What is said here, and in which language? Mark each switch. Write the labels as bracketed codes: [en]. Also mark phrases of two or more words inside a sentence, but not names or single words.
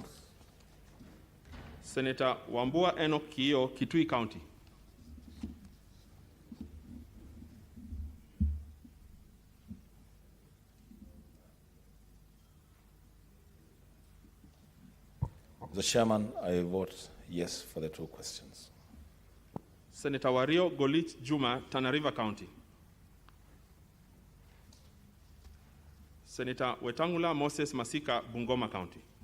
[en] Senator Wambua Enoch Kio, Kitui County. Mr. Chairman, I vote yes for the two questions. Senator Wario Golit Juma, Tana River County. Senator Wetangula Moses Masika, Bungoma County.